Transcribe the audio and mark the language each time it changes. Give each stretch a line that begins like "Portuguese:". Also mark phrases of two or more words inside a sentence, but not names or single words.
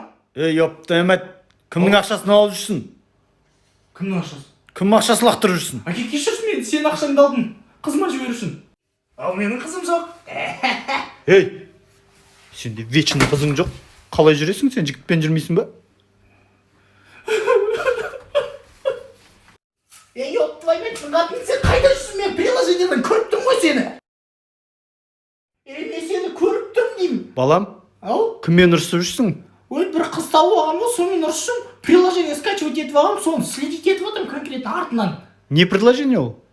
Kazakh: Ей, Emmet, кімнің ақшасын алып жүрсің? Кімнің ақшасы? Кімнің ақшасын лақтырып жүрсің? Әке, кешірсін, мен сен ақшаңды алдым. Қызыма жіберушін. Ал менің қызым жоқ. Ей, сенде вечный қызың жоқ. Қалай жүресің, сен жігітпен жүрмейсің ба?
Russian: Ёп, твой мать,
Kazakh: қатын, сен қайда жүрсің? Мен приложениеден көріп тұрмын ғой сені. Мен сені көріп тұрмын деймін. Балам, Ау? кіммен ұрысып жүрсің? Ой, бір қыз тауып алғам ғой, сонымен ұрысым.
Russian: Приложение скачивать
Kazakh: етіп алғам, соны следить етіп отырмын конкретно артынан. Не предложение ол?